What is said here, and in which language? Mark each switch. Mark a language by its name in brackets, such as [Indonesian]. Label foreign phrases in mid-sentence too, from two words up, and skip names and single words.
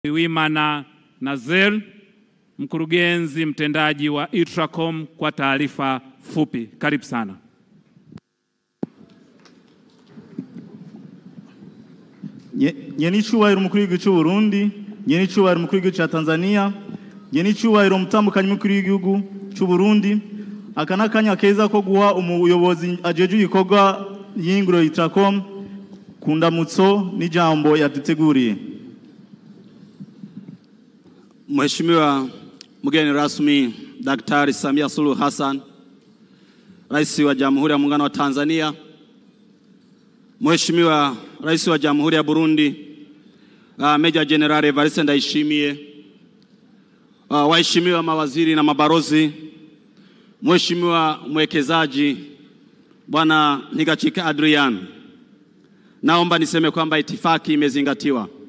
[Swahili] Nduwimana Nazer, mkurugenzi mtendaji wa Itracom, kwa taarifa fupi. Karibu sana. [Rundi] Nyenicyubahiro umukuru w'igihugu cy'u Burundi, nyenicyubahiro umukuru w'igihugu cya Tanzania, nyenicyubahiro umutambukanyi mukuru w'igihugu cy'u Burundi, aka nakanya keza ko guha umuyobozi ajeje ibikorwa y'ingoro Itracom kundamutso n'ijambo yaduteguriye. [Swahili] Mheshimiwa mgeni rasmi Daktari Samia Suluhu Hassan, Rais wa Jamhuri ya Muungano wa Tanzania, Mheshimiwa Rais wa Jamhuri ya Burundi, Meja General Evariste Ndayishimiye, waheshimiwa mawaziri na mabarozi, Mheshimiwa mwekezaji Bwana Ntigachika Adrian, naomba niseme kwamba itifaki imezingatiwa.